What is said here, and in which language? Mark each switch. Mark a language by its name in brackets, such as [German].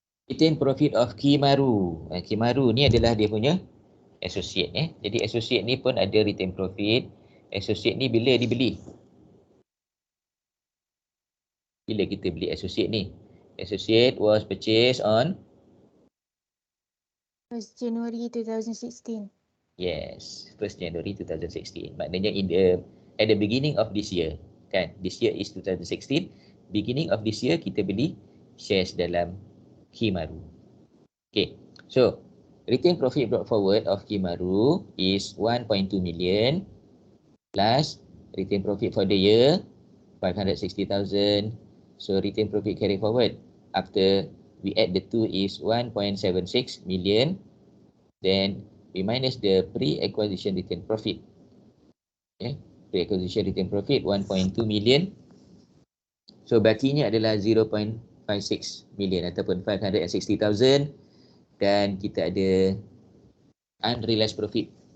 [English] Retained profit of Kimaru. [Malay] Kimaru ni adalah dia punya associate. Jadi associate ni pun ada retained profit. Associate ni bila dibeli? Bila kita beli associate ni? [English] Associate was purchased on 1st January 2016. Yes, 1st January 2016. [Malay] Maknanya [English] at the beginning of this year. [Malay] Kan? [English] This year is 2016. Beginning of this year [Malay] kita beli shares dalam [English] Kimaru. Okay. So, retained profit brought forward of Kimaru is 1.2 million plus retained profit for the year 560,000. So, retained profit carry forward after we add the two is 1.76 million. Then we minus the pre-acquisition retained profit. Pre-acquisition retained profit 1.2 million. [Malay] So bakinya adalah 0.56 million ataupun 560,000 dan kita ada unrealized profit.